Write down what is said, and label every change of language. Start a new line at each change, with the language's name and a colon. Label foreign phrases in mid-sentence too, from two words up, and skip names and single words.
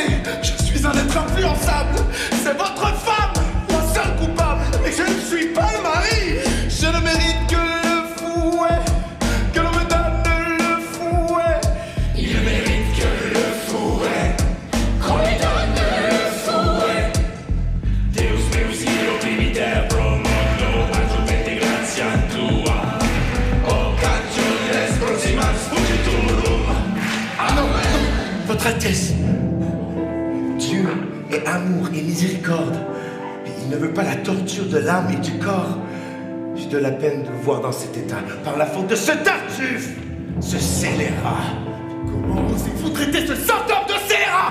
French: Je suis un être influençable. C'est votre femme, la seule coupable. Mais je ne suis pas le mari. Je ne mérite que le fouet. Que l'on me donne le fouet. Il ne mérite que le fouet. Qu'on lui donne le fouet.
Latin: Deus meus io primiter pro mondo adjuvete gratia tua. Occasiones proximas fugiturum.
French: Ah non, non, Votre Altesse, Dieu est amour et miséricorde. Et il ne veut pas la torture de l'âme et du corps. J'ai de la peine de vous voir dans cet état par la faute de ce Tartuffe, ce scélérat. Comment osez-vous traiter ce centaure de scélérat?